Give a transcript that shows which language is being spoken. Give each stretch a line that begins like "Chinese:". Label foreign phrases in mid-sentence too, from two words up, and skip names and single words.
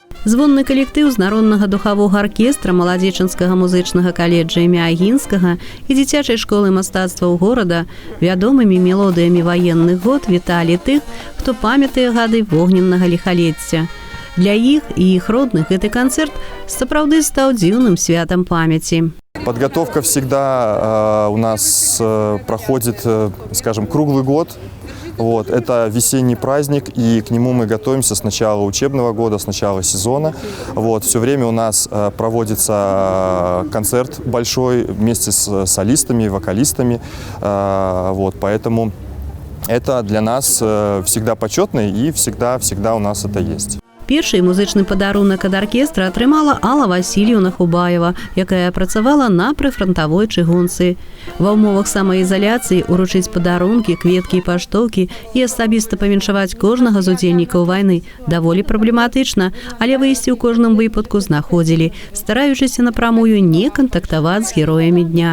Belarusian: Звонны калектыў з народнага духавога аркестра маладзечанскага музычнага каледжа імя Агінскага і дзіцячай школы мастацтваў горада вядомымі мелодыямі ваенных год віталі тых, хто памятае гады вогненнага ліхалецця. Для іх і іх родных гэты канцэрт сапраўды стаў дзіўным святам памяці.
Russian: Подготовка всегда у нас проходит, скажем, круглый год. Это весенний праздник, и к нему мы готовимся с начала учебного года, с начала сезона. Все время у нас проводится концерт большой вместе с солистами, вокалистами. Поэтому это для нас всегда почетно, и всегда у нас это есть.
Belarusian: Першы музычны падарунак ад аркестра атрымала Алла Васильевна Хубаева, якая працавала на прыфрантавой чыгунцы. Ва ўмовах самаізаляцыі уручыць падарункі, кветкі і паштоўкі і асабіста павіншаваць кожнага з удзельнікаў вайны даволі праблематычна, але выйсці ў кожным выпадку знаходзілі, стараючыся напрамую не кантактаваць з героямі дня.